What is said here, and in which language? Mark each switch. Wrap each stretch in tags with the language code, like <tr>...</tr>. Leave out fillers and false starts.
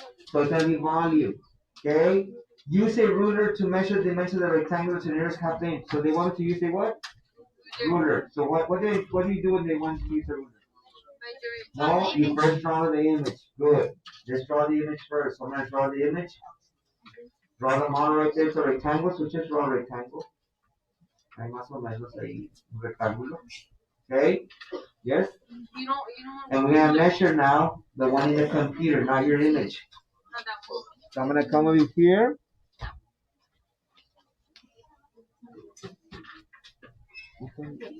<en>So it's gonna be volume. Okay. Use a ruler to measure the dimensions of the rectangle to the nearest half inch. So they wanted to use a what? Ruler. So what do you do when they want to use a ruler? No, you first draw the image. Good. Just draw the image first. So I'm gonna draw the image. Draw the model right there. It's a rectangle. So just draw a rectangle.</en> <es>Hay más o menos ahí un rectángulo.</es> <en>Okay? Yes? And we're going to measure now the one in the computer, not your image. So I'm going to come over here. Okay.</en>